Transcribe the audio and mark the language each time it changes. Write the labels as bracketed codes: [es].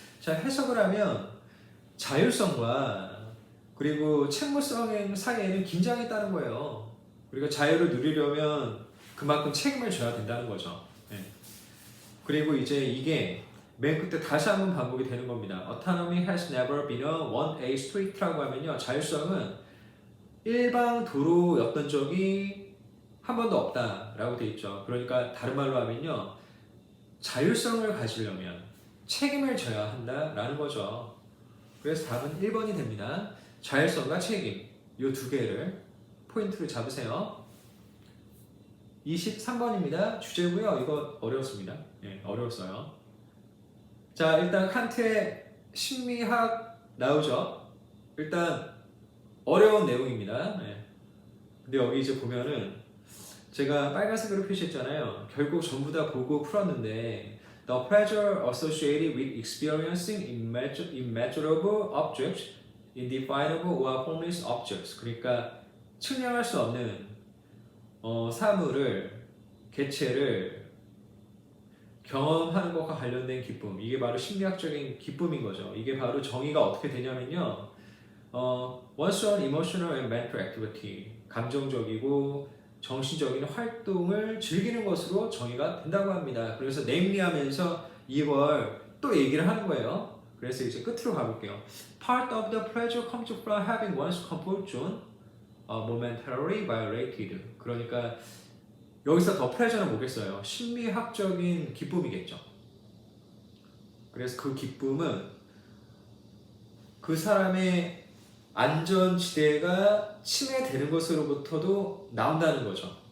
[ko] 자, 해석을 하면 자율성과 그리고 책무성 사이에는 긴장이 있다는 거예요. 그리고 자유를 누리려면 그만큼 책임을 져야 된다는 거죠. 네. 그리고 이제 이게 맨 끝에 다시 한번 반복이 되는 겁니다. [en] Autonomy has never been a one-way street [ko] 라고 하면요. 자율성은 일방 도로였던 적이 한 번도 없다라고 돼 있죠. 그러니까 다른 말로 하면요. 자율성을 가지려면 책임을 져야 한다라는 거죠. 그래서 답은 1번이 됩니다. 자율성과 책임 이 두 개를 포인트를 잡으세요. 23번입니다. 주제고요. 이거 어려웠습니다. 네, 어려웠어요. 자, 일단 칸트의 심리학 나오죠. 일단 어려운 내용입니다. 네. 근데 여기 이제 보면은 제가 빨간색으로 표시했잖아요. 결국 전부 다 보고 풀었는데 [en] The pleasure associated with experiencing immeasurable objects, indefinable or formless objects. [ko] 그러니까 측량할 수 없는 사물을, 개체를 경험하는 것과 관련된 기쁨. 이게 바로 심리학적인 기쁨인 거죠. 이게 바로 정의가 어떻게 되냐면요. [en] One's own emotional and mental activity. [ko] 감정적이고 정신적인 활동을 즐기는 것으로 정의가 된다고 합니다. 그래서 namely 하면서 이걸 또 얘기를 하는 거예요. 그래서 이제 끝으로 가볼게요. [en] Part of the pleasure comes from having one's comfort zone momentarily violated. [ko] 그러니까 여기서 더 pleasure는 뭐겠어요? 심리학적인 기쁨이겠죠. 그래서 그 기쁨은 그 사람의 안전지대가 침해되는 것으로부터도 나온다는 거죠.